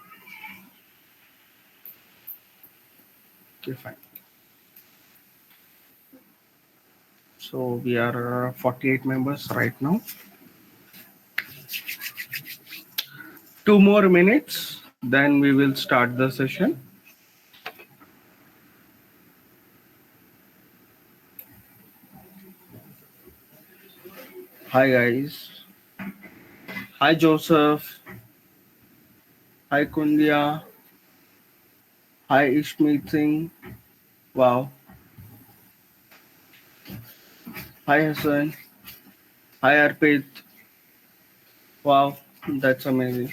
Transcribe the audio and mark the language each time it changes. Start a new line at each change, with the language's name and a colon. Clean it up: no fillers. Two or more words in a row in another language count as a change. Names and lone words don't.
English: Okay, fine. So we are 48 members right now. 2 more minutes, then we will start the session. Hi guys. Hi Joseph. Hi Kundia. Hi Ishmeet Singh. Wow. Hi Hassan. Hi Arpit. Wow, that's amazing.